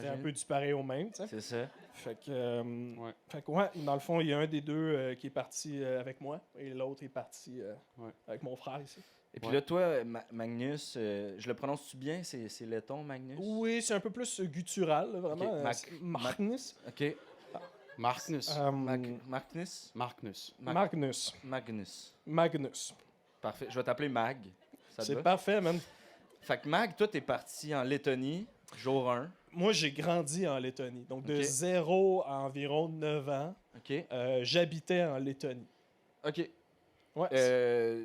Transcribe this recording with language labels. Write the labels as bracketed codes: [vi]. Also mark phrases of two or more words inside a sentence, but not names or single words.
[fr] C'était un peu du pareil au même, tu sais. C'est ça. Fait que, Ouais. ouais, dans le fond, il y a un des deux qui est parti avec moi et l'autre est parti Ouais. avec mon frère ici. Et puis Ouais. là, toi, Magnus, je le prononce-tu bien? C'est letton, Magnus? Oui, c'est un peu plus guttural, là, vraiment. Ok, C'est Magnus. OK. Magnus. Magnus? Magnus. Magnus. Magnus. Magnus. Parfait. Je vais t'appeler Mag. Ça te C'est va? parfait, man. Fait que Mag, toi, t'es parti en Lettonie, jour 1. Moi, j'ai grandi en Lettonie. Donc, de Ok. 0 à environ 9 ans, OK. j'habitais en Lettonie. OK. Ouais.